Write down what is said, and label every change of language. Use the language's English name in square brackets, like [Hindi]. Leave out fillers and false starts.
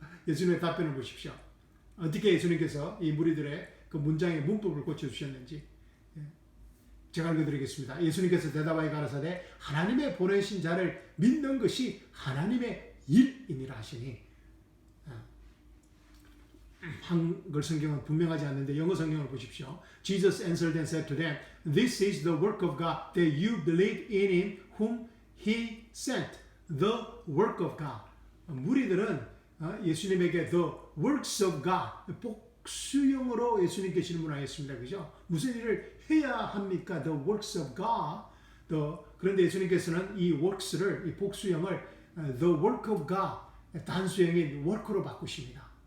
[Korean] 예수님의 답변을 보십시오. 어떻게 예수님께서 이 무리들의 그 문장의 문법을 고쳐주셨는지 제가 읽어드리겠습니다. 예수님께서 대답하여 가라사대 하나님의 보내신 자를 믿는 것이 하나님의 일이니라 하시니 한글 성경은 분명하지 않는데 영어 성경을 보십시오. [English] Jesus answered and said to them, This is the work of God, that you believe in him whom he sent. The work of God. [Korean] 무리들은 예수님에게 [English] the works of God, [Korean] 복수형으로 예수님께 질문하였습니다. 그죠? 무슨 일을 해야 합니까? [English] The works of God. [Korean] 그런데 예수님께서는 이 works를, 이 복수형을 [English] the work of God, [Korean] 단수형인 work로 바꾸십니다.